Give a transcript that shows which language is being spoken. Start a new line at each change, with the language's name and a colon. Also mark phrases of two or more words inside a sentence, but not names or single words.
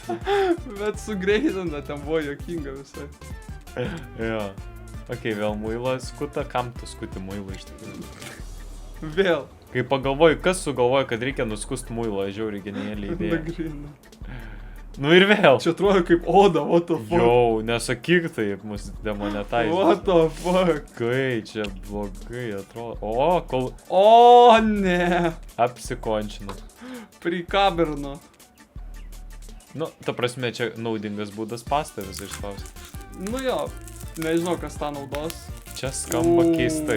Lithuanian: Bet sugreitina, ten buvo jokinga visai. Jo. Okei, vėl muilas skuta, kam tu skuti muilą iš tikrųjų? Vėl. Kai pagalvoju, kas sugalvoja, kad reikia nuskust muilą, žiauriai genialiai idėja. Nagrina. Nu ir vėl. Čia atrodo kaip oda,
English: what the fuck.
Lithuanian: Jau, nesakyk taip, mus demonetizė.
English: What the fuck.
Lithuanian: Kai čia blogai atrodo. O, kol... O, ne. Apsikončino. Prikabirno. Nu, ta prasme, čia naudingas būdas pastą visą išspausti. Nu jo, nežinau, kas tą naudos. Čia skamba keistai.